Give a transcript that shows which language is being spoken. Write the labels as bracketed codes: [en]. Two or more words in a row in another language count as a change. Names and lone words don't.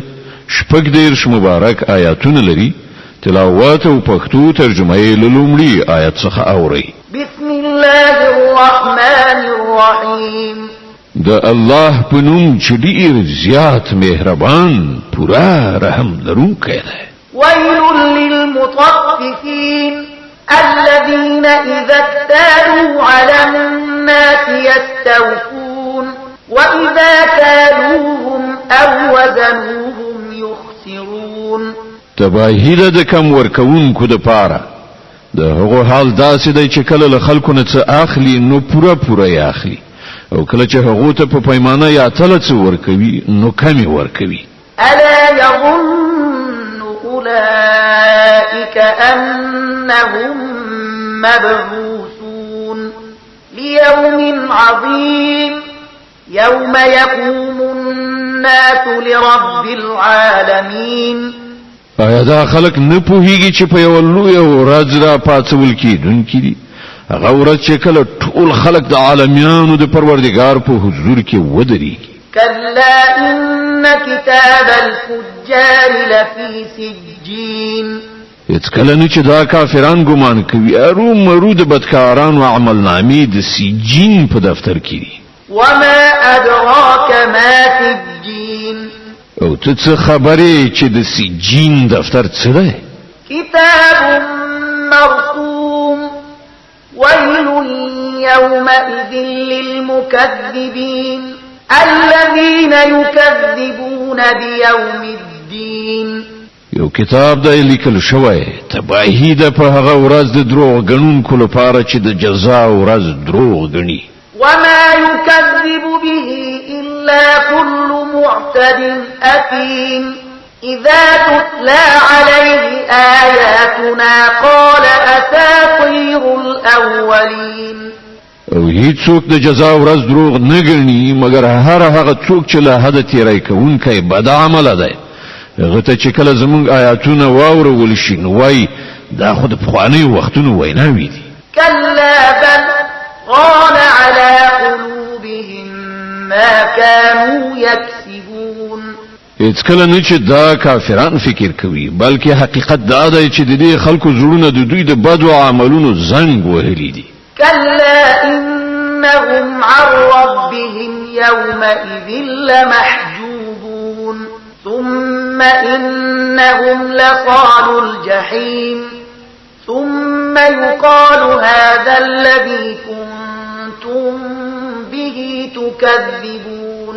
[ps] شپږ دیرش مبارک آیاتونه لري. تلاوت او پښتو ترجمه یې لومړی آیت څخه اوري. [ar] بسم الله الرحمن الرحیم. [ps] د الله په نوم چې ډیر زیات مهربان پورا رحم لرونکی دی. [ar] ويل للمطففين الذين إذا اكتالوا على الناس يستوفون وإذا كالوهم أو وزنوهم يخسرون. [ps] تباهی د کم ورکوونکو د پاره د هغه حال داسې دی چې کله له خلکو نه څه اخلي نو پورا یې اخلي او کله چې هغه ته په پیمانه یا تل څه ورکوي نو کمی ورکوي. [ar] ألا يظن أولئك أنهم مبعوثون ليوم عظيم يوم يقوم الناس لرب العالمين. [ps] آیا دا خلق نه پوهیږي چې په یو لوی ورځ را پاتول کیدونکې دي؟ هغه ورځ چې کله ټول خلق د عالمینو د پروردګار په حضور کې ودرېږي. [ar] كلا إن كتاب الفجار لفي سجين. [ps] هیڅ کله نه چې دا کافران ګمان کوي ارو مرو د بدکارانو عمل نامې د سجین په دفتر کې دي. [ar] وما أدراك ما سجين. [ps] او ته څه خبرې چې د سجین دفتر څه دی؟ [ar] كتاب مرقوم ويل يومئذ للمكذبين الذين يكذبون بيوم الدين. [ps] یو کتاب دی لیکل شوی تباهی ده په هغه ورځ د دروغ غنونکو لپاره چې د جزا ورځ دروغ غني. [ar] وما يكذب به إلا كل معتد أثيم إذا تتلى عليه آياتنا قال أساطير الأولين. [ps] او هیڅوک د جزا ورځ دروغ نه غني مګر هغه څوک چې له حد تیری کوونکی بد عمل دی. هغه ته چې کله زموږ آیاتونه واورول شي نو وای دا خود په خواني وختونو ویناوي دي. [ar] كلا بل قال على قلوبهم ما كانوا يكسبون. [ps] هیڅ کله نه چې دا کافران فکر کوي بلکې حقیقت دا دی چې د دې خلکو زړونه د دوی د بدو عملونو زنګ وهلي دي. [ar] كلا إنهم عن ربهم يومئذ لمحجوبون ثم إنهم لصالوا الجحيم ثم يقال هذا الذي كنتم به تكذبون.